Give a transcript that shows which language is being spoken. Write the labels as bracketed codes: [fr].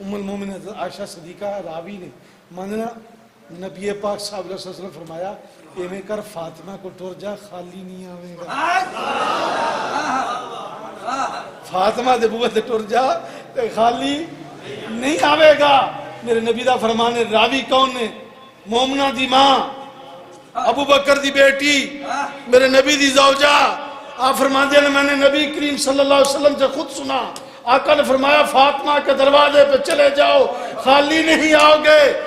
[pa] ام المومنین عائشہ صدیقہ راوی نے ماننا نبی پاک صلی اللہ علیہ وسلم فرمایا ایویں کر فاطمہ کو ٹر جا خالی نہیں آوے گا. فاطمہ دے بوے تے ٹر جا تے خالی نہیں آوے گا. میرے نبی دا فرمان ہے. راوی کون نے؟ مومنہ دی ماں ابو بکر دی بیٹی میرے نبی دی زوجہ. [ur] آپ فرماتے ہیں میں نے نبی کریم صلی اللہ علیہ وسلم سے خود سنا. آقا نے فرمایا فاطمہ کے دروازے پہ چلے جاؤ خالی نہیں آؤ گے.